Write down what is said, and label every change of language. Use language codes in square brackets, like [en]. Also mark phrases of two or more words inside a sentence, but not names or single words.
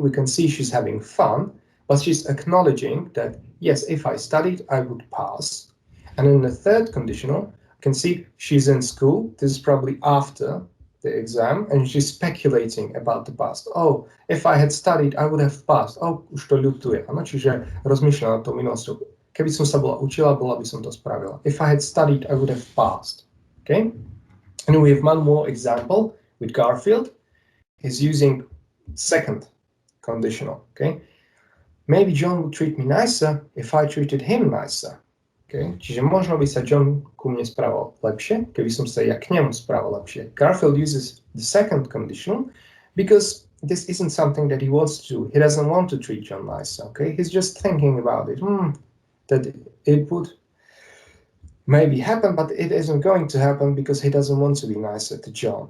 [en] We can see she's having fun, but she's acknowledging that, yes, if I studied, I would pass. And in the third conditional, you can see she's in school. This is probably after the exam, and she's speculating about the past. Oh, if I had studied, I would have passed. [sk] Oh, už to ľutuje. Ano, čiže rozmýšľa nad tou minulosťou. Keby som sa bola učila, bola by som to spravila. [en] If I had studied, I would have passed. Okay? And we have one more example with Garfield. He's using second conditional. Okay? Maybe John would treat me nicer if I treated him nicer. Okay? [sk] Čiže možno by sa John ku mne správal lepšie, keby som sa ja k nemu správal lepšie. [en] Garfield uses the second conditional because this isn't something that he wants to do. He doesn't want to treat John nicer. Okay? He's just thinking about it. That it would maybe happen, but it isn't going to happen because he doesn't want to be nicer to John.